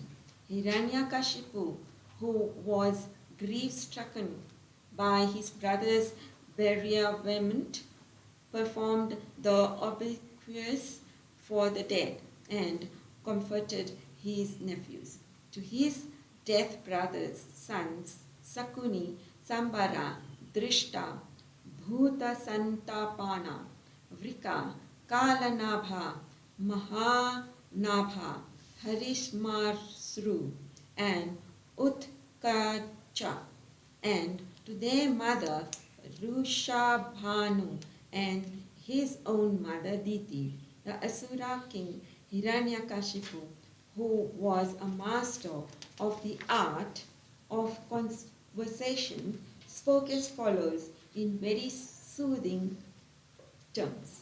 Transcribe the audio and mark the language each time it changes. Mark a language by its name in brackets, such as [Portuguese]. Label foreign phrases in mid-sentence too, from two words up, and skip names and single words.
[English] Hiranyakashipu, who was grief-stricken by his brother's bereavement, performed the obsequies for the dead and comforted his nephews. To his death brothers' sons, Sakuni, Sambara, Drishta, Bhuta Santapana, Vrika, Kalanabha, Mahanabha, Harishmarsru, and Utkacha, and to their mother Rushabhanu and his own mother Diti, the Asura king Hiranyakashipu, who was a master of the art of conversation, spoke as follows in very soothing terms.